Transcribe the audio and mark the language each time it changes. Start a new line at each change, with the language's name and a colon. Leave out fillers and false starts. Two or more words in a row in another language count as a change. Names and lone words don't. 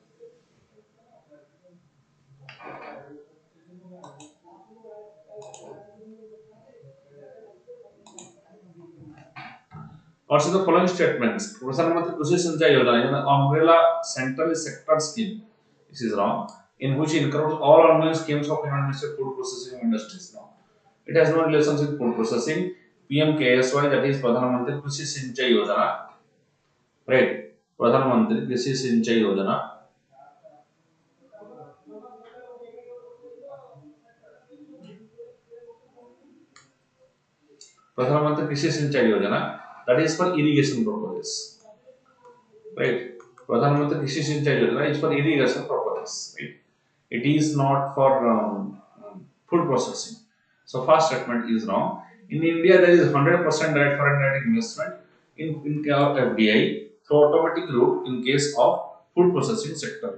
English: Also, the following statements: Pradhan Krishi Sinchai Yojana is an umbrella central sector scheme. This is wrong. In which includes all ongoing schemes of Ministry food processing industries. Now, it has no relations with food processing. PMKSY, that is Pradhan Mantri Krishi Sinchai Yojana, right? Pradhan Mantri Krishi Sinchai Yojana. Pradhan Mantri Krishi Sinchai Yojana, that is for irrigation purposes, right? Pradhan Mantri Krishi Sinchai Yojana is for irrigation purposes, right? It is not for food processing. So first statement is wrong. In India, there is 100% direct foreign direct investment in FDI through automatic route in case of food processing sector.